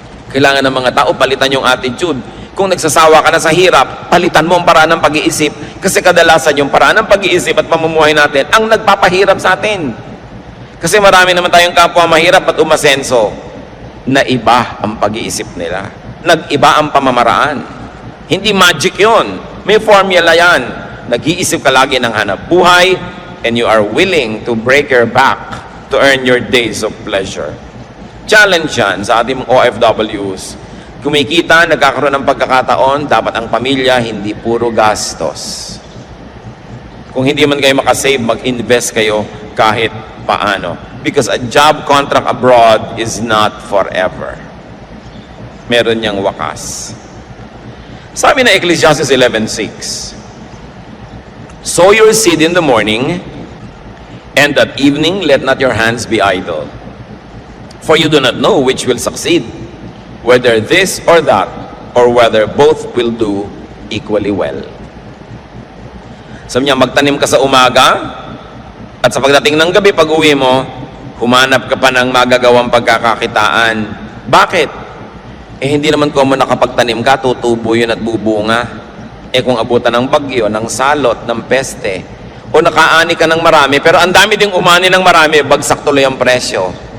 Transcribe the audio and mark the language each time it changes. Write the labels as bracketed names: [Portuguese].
[Filipino] Kailangan ng mga tao, palitan yung attitude. Kung nagsasawa ka na sa hirap, palitan mo ang paraan ng pag-iisip. Kasi kadalasan yung paraan ng pag-iisip at pamumuhay natin ang nagpapahirap sa atin. Kasi marami naman tayong kapwa mahirap at umasenso na iba ang pag-iisip nila. Nag-iba ang pamamaraan. Hindi magic yon. May formula yan. Nag-iisip ka lagi ng hanap buhay [English] and you are willing to break your back to earn your days of pleasure. [Filipino] Challenge yan sa ating OFWs. Kumikita, nagkakaroon ng pagkakataon, dapat ang pamilya hindi puro gastos. Kung hindi man kayo makasave, mag-invest kayo kahit paano. [English] Because a job contract abroad is not forever. [Filipino] Meron niyang wakas. Sabi na [English] Ecclesiastes 11:6, sow your seed in the morning, and at evening let not your hands be idle. For you do not know which will succeed, whether this or that, or whether both will do equally well. [Filipino] Sabi niya, magtanim ka sa umaga, at sa pagdating ng gabi, pag uwi mo, humanap ka pa ng magagawang pagkakakitaan. Bakit? Hindi naman kung nakapagtanim ka, tutubo yun at bubunga. Kung abutan ng bagyo, ng salot, ng peste, o nakaani ka ng marami, pero ang dami ding umani ng marami, bagsak tuloy ang presyo.